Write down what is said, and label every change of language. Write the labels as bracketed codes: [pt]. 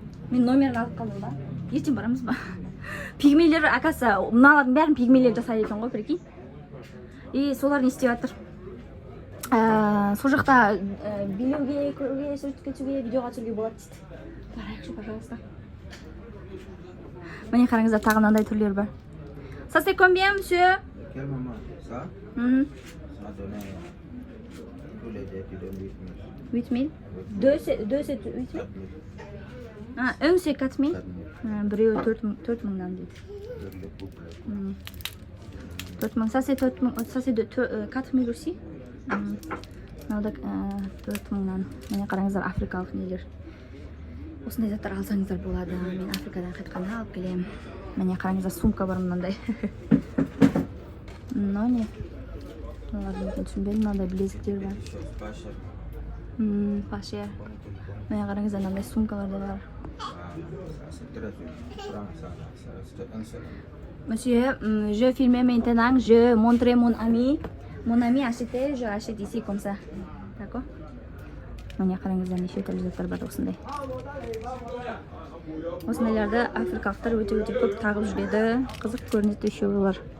[kk] Мен номерін алып қалдым ба? Ертең барамыз ба? Пигмейлер, акасы, мыналардың бәрін пигмейлер жасайды екен ғой, прикинь. Солар не істеп жатыр? Сол жақта билеуге, көруге, суретке түсуге, видеоға түсуге болады дейді. Барайықшы, пожалуйста. Міне қараңыздар, тағы мынандай түрлер бар. [fr] Ça c'est combien, monsieur? Quel moment? Ça? Ça donne tous les deux, tu donnes 8000. 8000? Deux c'est 8000? Ah, un c'est 4000? 4000. [kk] Біреуі 4 мыңнан дейді. [fr] Le boucle. [kk] 4 мың. [fr] Ça c'est 4 мың. Ça c'est de 4 000 aussi. [kk] Мынау 4 мыңнан. Міне қараңыздар, африкалық нелер. Осындай заттар алсаңыздар болады. Мен Африкадан қайтқанда алып келемін. Міне қараңыздар, сумка бар мынандай. Мынау не? Олардың екен түсінбедім, мынандай білезіктер бар. [fr] Pas cher. Паше. [kk] Міне қараңыздар, мынандай сумкалар да бар. [fr] Ça, c'est très joli. Prends ça, ça reste un seul. Monsieur, je filme maintenant, je montre mon ami. Mon ami a acheté, je achète ici comme ça. D'accord? [kk] Міне қараңыздар, неше түрлі заттар бар осындай. Осындайларды африкалықтар өте көп тағып жүреді. Қызық көрінеді еще олар.